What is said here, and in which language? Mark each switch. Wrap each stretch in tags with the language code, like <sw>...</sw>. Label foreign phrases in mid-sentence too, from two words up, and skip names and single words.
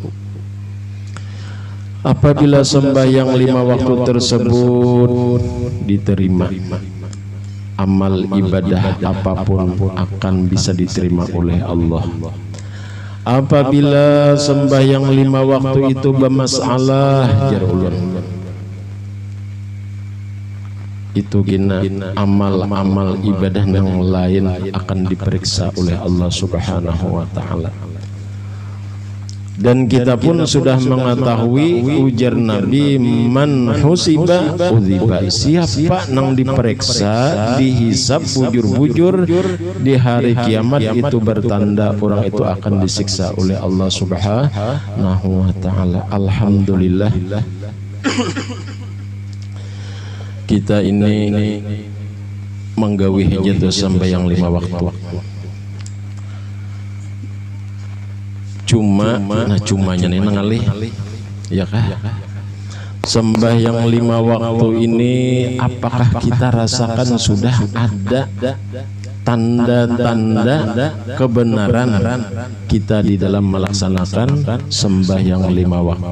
<id>Apabila sembahyang 5 waktu tersebut diterima, amal ibadah apapun akan bisa diterima oleh Allah. Apabila sembahyang 5 waktu itu bermasalah,</id> <bjn>jar ulun, itu gina</bjn> <id>amal-amal ibadah yang lain akan diperiksa oleh Allah</id> <ar>Subhanahu wa taala.</ar> <id>Dan kita pun sudah mengetahui ujar Nabi,</id> <ar>man husiba udhiba,</ar> <bjn>siapa nang diperiksa dihisab bujur-bujur</bjn> <id>di hari kiamat, itu bertanda orang itu akan disiksa oleh Allah</id> <ar>Subhanahu wa taala.</ar> <id>Alhamdulillah kita ini menggawi hijau sembahyang 5 waktu.</id> <bjn>Cumanya nih ngalih,</bjn> <id>ya kah? Sembahyang 5 waktu ini apakah kita rasakan sudah ada tanda-tanda kebenaran kita di dalam melaksanakan sembahyang 5 waktu?</id>